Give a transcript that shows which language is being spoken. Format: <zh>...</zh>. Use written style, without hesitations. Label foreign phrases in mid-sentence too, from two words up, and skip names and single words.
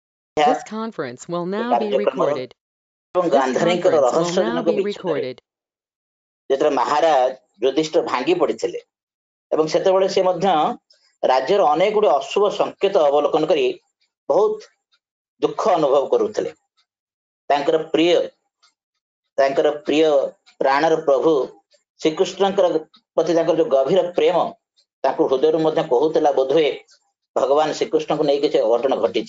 <en>This conference will now be recorded. This</en> <or>ଗାନ୍ଧାରୀଙ୍କର</or> <en>conference will now</en> <or>ରହସ୍ୟଜନକ</or> <en>be</en> <or>ବିଚ୍ଛେଦରେ</or> <en>recorded.</en> <or>ଯେତେବେଳେ ମହାରାଜ ଯୁଧିଷ୍ଠିର ଭାଙ୍ଗି ପଡିଥିଲେ ଏବଂ ସେତେବେଳେ ସେ ମଧ୍ୟ ରାଜ୍ୟର ଅନେକ ଗୁଡ଼ିଏ ଅଶୁଭ ସଂକେତ ଅବଲୋକନ କରି ବହୁତ ଦୁଃଖ ଅନୁଭବ କରୁଥିଲେ। ତାଙ୍କର ପ୍ରିୟ ପ୍ରାଣର ପ୍ରଭୁ ଶ୍ରୀକୃଷ୍ଣଙ୍କର ପ୍ରତି ତାଙ୍କର ଯୋଉ ଗଭୀର ପ୍ରେମ ତାଙ୍କୁ ହୃଦୟରୁ ମଧ୍ୟ କହୁଥିଲା ବୋଧହୁଏ ଭଗବାନ ଶ୍ରୀକୃଷ୍ଣଙ୍କୁ ନେଇ କିଛି ଅଘଟଣ ଘଟିଛି।</or>